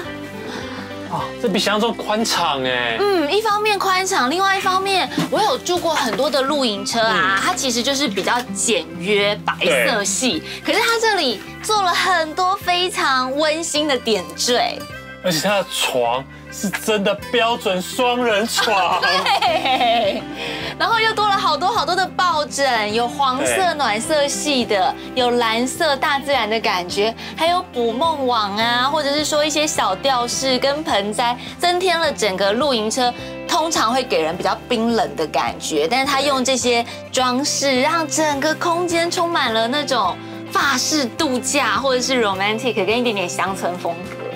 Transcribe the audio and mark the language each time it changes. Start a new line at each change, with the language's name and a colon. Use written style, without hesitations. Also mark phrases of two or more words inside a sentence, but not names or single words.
Chinese: 哇，這比想象中寬敞哎。一方面寬敞，另外一方面，我有住過很多的露營車啊，它其實就是比較簡約白色系，可是它這裡做了很多非常溫馨的點綴，而且它的床是真的標準雙人床，對，然後又多了好多的抱枕，有黃色暖色系的，有藍色大自然的感覺，還有捕夢網啊，或者是說一些小吊飾跟盆栽，增添了整個露營車通常會給人比較冰冷的感覺，但是它用這些裝飾，讓整個空間充滿了那種法式度假或者是 romantic 跟一點點鄉村風格。